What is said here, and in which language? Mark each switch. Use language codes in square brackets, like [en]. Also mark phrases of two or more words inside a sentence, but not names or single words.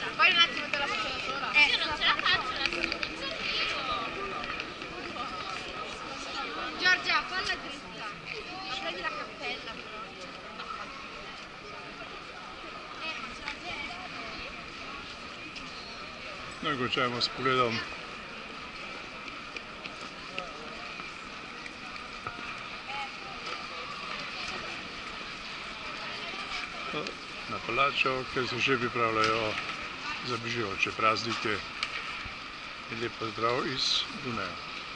[it] Poi un attimo te la faccio da sola. Io non ce la faccio da sola. Giorgia, falla dritta. Ma prendi la cappella però. Ma ce la tieni. [sl] No in končajmo s pogledom na palačo, ker se že pripravljajo za bližajoče praznike. In lep pozdrav iz Dunaja.